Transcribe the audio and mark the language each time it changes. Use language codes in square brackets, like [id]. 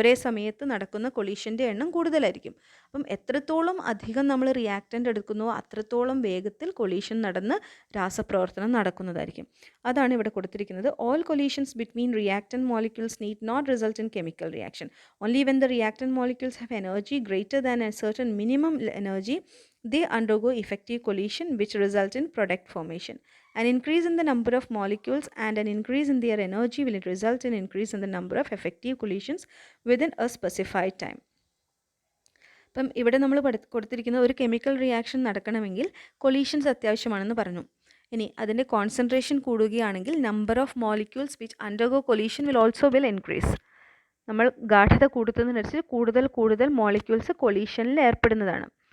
[ml] ഒരേ സമയത്ത് നടക്കുന്ന കൊളീഷൻ്റെ എണ്ണം കൂടുതലായിരിക്കും. അപ്പം എത്രത്തോളം അധികം നമ്മൾ റിയാക്റ്റൻ്റ് എടുക്കുന്നുവോ അത്രത്തോളം വേഗത്തിൽ കൊളീഷൻ നടന്ന് രാസപ്രവർത്തനം നടക്കുന്നതായിരിക്കും. അതാണ് ഇവിടെ കൊടുത്തിരിക്കുന്നത്. [en] All collisions between reactant molecules need not result in chemical reaction. Only when the reactant molecules have energy greater than a certain minimum energy they undergo effective collision which result in product formation. An increase in the number of molecules and an increase in their energy will result in increase in the number of effective collisions within a specified time. [ml] അപ്പം ഇവിടെ നമ്മൾ കൊടുത്തിരിക്കുന്ന ഒരു chemical reaction നടക്കണമെങ്കിൽ collisions അത്യാവശ്യമാണെന്ന് പറഞ്ഞു. ഇനി അതിൻ്റെ concentration കൂടുകയാണെങ്കിൽ [en] Number of molecules which undergo collision will increase. [ml] നമ്മൾ ഗാഠത കൂടുന്നതിനനുസരിച്ച് കൂടുതൽ മോളിക്യൂൾസ് കൊളീഷനിൽ ഏർപ്പെടുന്നതാണ്.